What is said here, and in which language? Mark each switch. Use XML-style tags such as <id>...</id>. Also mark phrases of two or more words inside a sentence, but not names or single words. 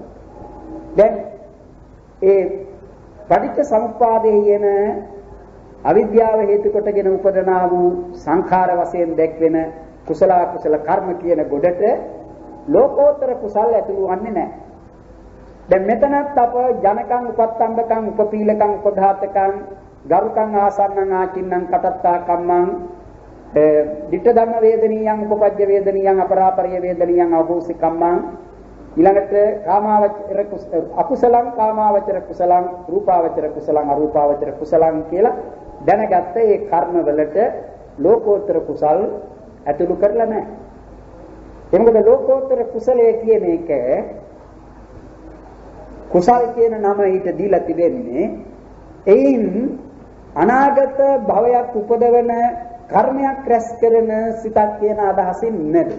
<si>දැන් ඒ පටිච්ච සමුප්පාදයේ යන අවිද්‍යාව හේතු කොටගෙන උපදනා වූ සංඛාර වශයෙන් දැක්වෙන කුසල කුසල කර්ම කියන ගොඩට ලෝකෝත්තර කුසල් ඇතුළු වන්නේ නැහැ. දැන් මෙතනත් අප</si> <pi>ජනකං උපත්තම්බකං උපපීලකං උපඝාතකං ගරුකං ආසන්නං ආචින්නං කටත්තා කම්මං ditta dhamma වේදනීයං උපපජ්ජ වේදනීයං අපරාපරිය වේදනීයං අවබෝසි කම්මං ඊළඟට කාමාවචර අකුසලං කාමාවචර කුසලං රූපාවචර කුසලං අරූපාවචර කුසලං</pi> <si>කියලා දැනගත්ත ඒ කර්ම වලට ලෝකෝත්තර කුසල් ඇතුළු කරලා නැහැ. එමුකද ලෝකෝත්තර කුසලයේ කියන එක කුසල් කියන නම ඊට දීලා තිබෙන්නේ එයින් අනාගත භවයක් උපදවන කර්මයක් රැස් කරන සිතක් කියන අදහසින් නෙවෙයි.</si>